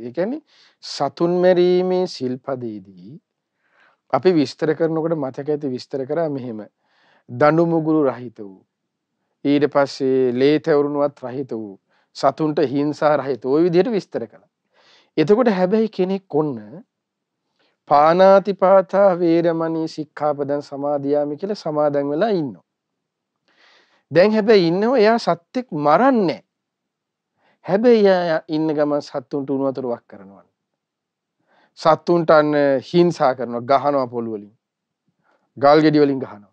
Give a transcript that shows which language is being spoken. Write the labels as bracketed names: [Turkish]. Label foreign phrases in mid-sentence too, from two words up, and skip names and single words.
[Sinhala] ඒ කියන්නේ සතුන් මැරීමේ සිල්පදයේදී අපි විස්තර කරනකොට මතක ඇති විස්තර කරා මෙහෙම. දඬු මුගුරු රහිත වූ ඊට පස්සේ ලේ තැවුරුණුවත් රහිත වූ සතුන්ට හිංසා රහිත ওই විදිහට විස්තර කළා. එතකොට හැබැයි කෙනෙක් කොන්න [Pali] පානාතිපාතා වේරමණී සික්ඛාපදං සමාදියාමි [Sinhala] කියලා සමාදන් වෙලා ඉන්නවා. දැන් හැබැයි ඉන්නව එයා සත්‍යෙක් මරන්නේ. හැබැයි එයා ඉන්න ගමන් සත්තුන්ට උණු වතුර වක් කරනවා. සත්තුන්ට අන්න හිංසා කරනවා, ගහනවා පොළු වලින්. ගල් ගෙඩි වලින් ගහනවා.